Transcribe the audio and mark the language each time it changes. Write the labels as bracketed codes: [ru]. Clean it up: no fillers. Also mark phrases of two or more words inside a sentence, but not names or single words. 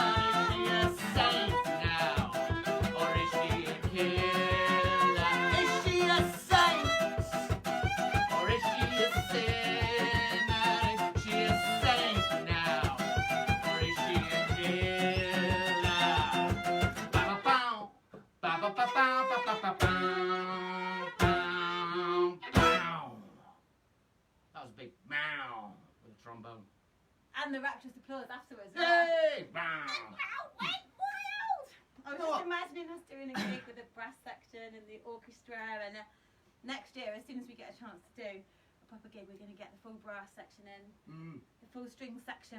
[en] Is she a saint now, or is she a killer? Is she a saint, or is she a sinner? Is she a saint now, or is she a killer? Ba-ba-bow, ba-ba-ba-bow, ba-ba-ba-bow, bow. That was a big meow with a trombone. And the rapturous applause afterwards. Yay! Bow. Wow, went wild! I was You know just what? imagining us doing a gig with the brass section and the orchestra, and next year, as soon as we get a chance to do a proper gig, we're going to get the full brass section in, the full string section.